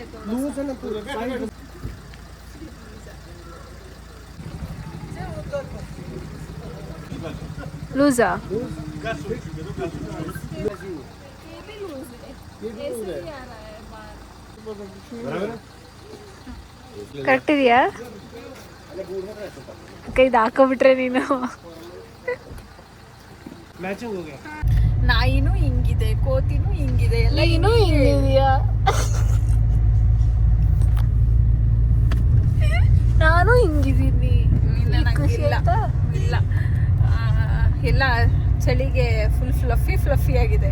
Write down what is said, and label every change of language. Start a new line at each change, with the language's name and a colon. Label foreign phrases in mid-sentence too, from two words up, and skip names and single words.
Hindi: लूज है ना तो साइज
Kannada: ಲೂಸಾ
Hindi: ये भी लूज है, ऐसे ही आ रहा है बाहर।
Kannada: ಕರೆಕ್ಟ್ ಇದೆಯಾ? ಕೈದು ಹಾಕೋಬಿಟ್ರೆ ನೀನು.
Hindi: मैचिंग हो गया।
Kannada: ನಾಯಿನೂ ಹಿಂಗಿದೆ, ಕೋತಿನೂ ಹಿಂಗಿದೆ, ಎಲ್ಲ ನೀನು ಹಿಂಗಿದೀಯಾ? ನಾನು ಹಿಂಗಿದ್ದೀನಿ. ಖುಷಿ ಇಲ್ಲ ಆಯ್ತಾ? ಇಲ್ಲ ಎಲ್ಲ ಚಳಿಗೆ
English: full fluffy
Kannada: ಆಗಿದೆ.